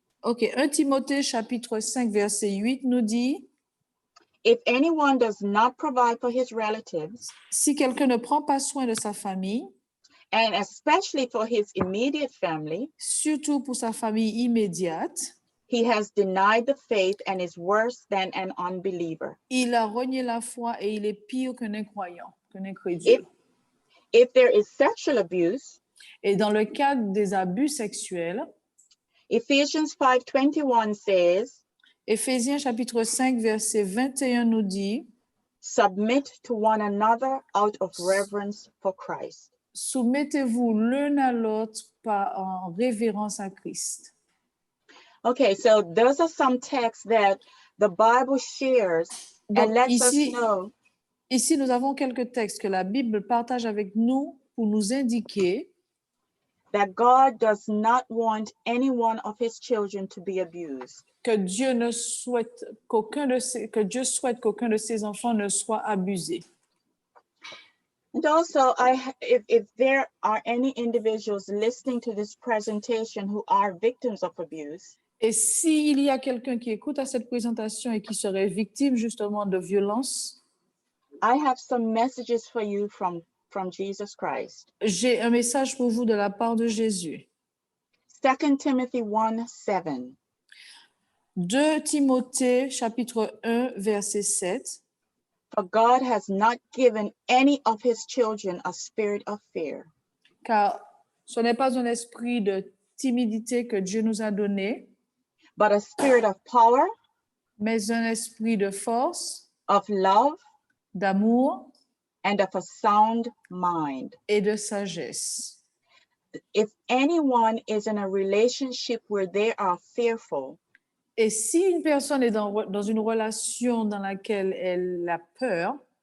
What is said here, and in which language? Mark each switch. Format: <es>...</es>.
<fr>Ok, 1 Timothée chapitre 5 verset 8 nous dit,</fr> <en>if anyone does not provide for his relatives</en> <fr>si quelqu'un ne prend pas soin de sa famille,</fr> <en>and especially for his immediate family,</en> <fr>surtout pour sa famille immédiate,</fr> <en>he has denied the faith and is worse than an unbeliever.</en> <fr>il a renié la foi et il est pire qu'un incroyant, qu'un incrédule.</fr> <en>If there is sexual abuse,</en> <fr>Et dans le cadre des abus sexuels,</fr> <en>Ephesians 5:21 says,</en> <fr>Éphésiens chapitre 5 verset 21 nous dit,</fr> <en>submit to one another out of reverence for Christ.</en> <fr>soumettez-vous l'un à l'autre en révérence à Christ.</fr> <en>Okay, so those are some texts that the Bible shares and</en> <fr>Donc</fr> <en>lets us</en> <fr>ici,</fr> <en>know</en> <fr>ici, nous avons quelques textes que la Bible partage avec nous pour nous indiquer</fr> <en>that God does not want any one of his children to be abused.</en> <fr>que Dieu souhaite qu'aucun de ses enfants ne soit abusé.</fr> <en>And also, if there are any individuals listening to this presentation who are victims of abuse,</en> <fr>Et s'il y a quelqu'un qui écoute à cette présentation et qui serait victime justement de violence,</fr> <en>I have some messages for you from Jesus Christ.</en> <fr>j'ai un message pour vous de la part de Jésus.</fr> <en>2 Timothy 1:7.</en> <fr>2 Timothée chapitre 1 verset 7.</fr> <en>For God has not given any of his children a spirit of fear,</en> <fr>Car ce n'est pas un esprit de timidité que Dieu nous a donné,</fr> <en>but a spirit of power,</en> <fr>mais un esprit de force,</fr> <en>of love,</en> <fr>d'amour</fr> <en>and of a sound mind.</en> <fr>et de sagesse.</fr> <en>If anyone is in a relationship where they are fearful,</en> <fr>Et si une personne est dans une relation dans laquelle elle a peur,</fr>